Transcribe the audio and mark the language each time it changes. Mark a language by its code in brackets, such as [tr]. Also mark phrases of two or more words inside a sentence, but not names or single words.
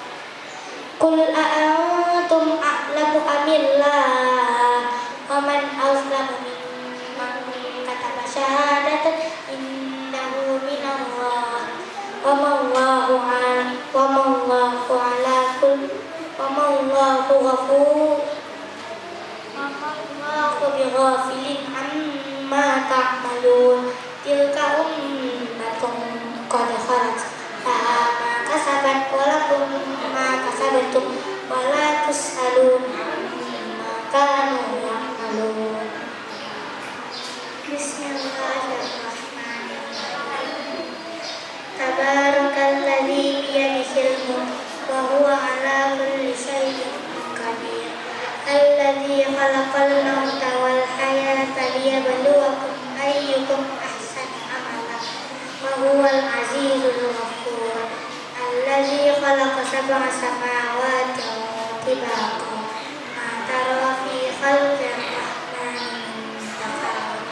[ar] قل أأنتم أعلم أم الله ومن أظلم ممن كتب شهادة إنه من الله وما الله بغافل عما تعملون. تلك أمة قد خلت لها ما كسبت ولكم ما كسبتم ولا تسألون عما كانوا يعملون. بسم الله الرحمن الرحيم. تبارك الذي بيده الملك وهو على كل شيء قدير. الذي خلق الموت والحياة ليبلوكم أيكم أحسن عملا وهو العزيز الغفور. الذي خلق سبع سماوات طباقا ما ترى في خلق الرحمن من تفاوت.